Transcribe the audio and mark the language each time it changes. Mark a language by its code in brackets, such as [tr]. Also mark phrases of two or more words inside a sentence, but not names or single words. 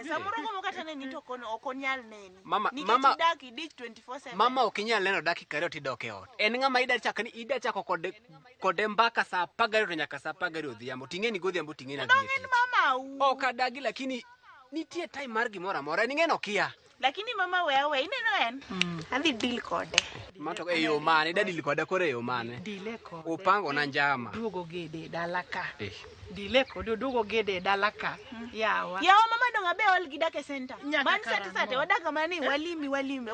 [luo] Samoro komo kata ne nito okonyal neni. Mama daki dich 24/7. Mama okinyal neno dakika 2 tidok e ot. En ng'ama ida chako kode mbaka saa 12 to nyaka saa 12 odhiambo. Ting'eni godhiambo ting'eni adhi. Dong en mama u. Ok adagi lakini nitie time mar gimoro amora. Ning'eno kia. Lakini mama wewe ineno en. Adhi deal kode. Mato eyo mane ida deal kode kore eyo mane. Dile kode. [sw] Upango na njama. [luo] Duogo gede dalaka. Dile kode duogo gede dalaka. Yawa mama donga be ol gidake center. Man sate wadaka mani walimbe.